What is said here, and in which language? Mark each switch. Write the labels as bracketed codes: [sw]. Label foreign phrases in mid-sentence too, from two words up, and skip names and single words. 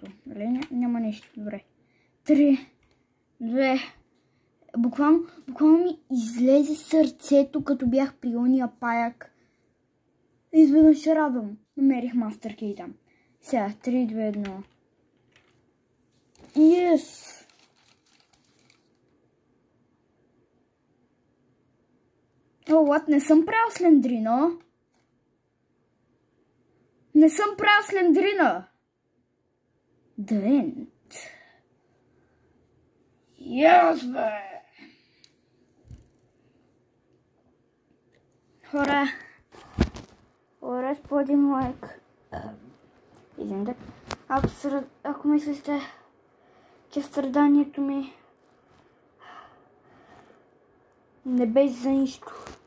[bg] Няма нещо. Добре. 3, 2. Буквално ми излезе сърцето, като бях при ония паяк. Изведнъж се радвам. Намерих Master Key там. Сега, 3, 2, 1. [en] Yes! What? [bg] Не съм правил Слендрина. Не съм правил Слендрина. [en] The end. Yes, [bg] бе! Хора, по един лайк. Извинете. Ако мислите, че страданието ми не беше за нищо.